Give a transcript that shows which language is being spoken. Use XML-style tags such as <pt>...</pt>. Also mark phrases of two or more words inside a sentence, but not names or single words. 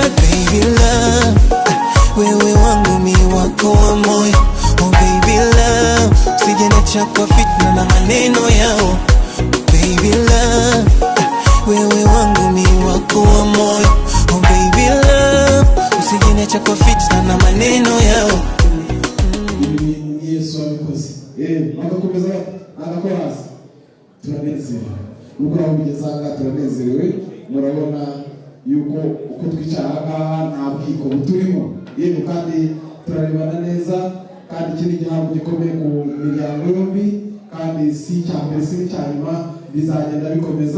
<en>Baby love,</en> <sw>wewe wangu mi wako wa moyo.</sw> <en>Oh baby love,</en> <sw>usijeniacha kwa fitna na maneno yao.</sw> <en>Baby love,</en> <sw>wewe wangu mi wako wa moyo.</sw> <en>Oh baby love,</en> <sw>usijeniacha kwa fitna na maneno yao.</sw> <rw>Yesu abikoze bagakomeza agakorasi turanezerewe nuko abigezanga turanezerewe. Murabona yuko uko twicara aha nta bwiko buturimo yego kandi turarebana neza kandi ikindi gihambo gikomeye ku miryango yombi kandi si cya mbere si cya nyuma bizagenda bikomeza.</rw>